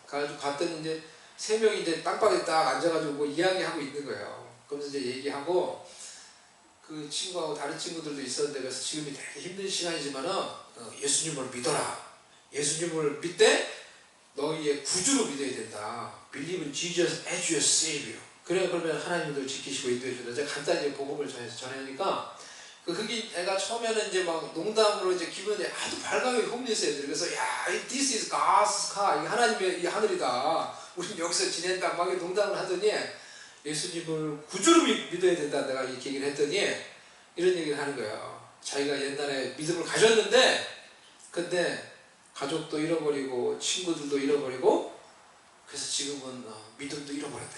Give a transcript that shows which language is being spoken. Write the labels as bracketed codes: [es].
[ko] 가지고 갔더니 이제 3명이 이제 땅바닥에 딱 앉아가지고 뭐 이야기하고 있는 거예요. 그러면서 이제 얘기하고, 그 친구하고 다른 친구들도 있었는데, 그래서 지금이 되게 힘든 시간이지만은 예수님을 믿어라. 예수님을 믿되 너희의 구주로 믿어야 된다. [en] Believe in Jesus as your Savior. [ko] 그래, 그러면 하나님도 지키시고 인도해 준다. 제가 간단히 복음을 전하니까 그 흑인 애가 처음에는 이제 막 농담으로 이제 기분이 아주 밝아요. 홈리스 애들. 그래서 야, [en] this is God's car. [ko] 이게 하나님의 이 하늘이다. 우린 여기서 지낸다. 막 농담을 하더니 예수님을 구주로 믿어야 된다. 내가 이렇게 얘기를 했더니 이런 얘기를 하는 거예요. 자기가 옛날에 믿음을 가졌는데 근데 가족도 잃어버리고 친구들도 잃어버리고 그래서 지금은 믿음도 잃어버렸다.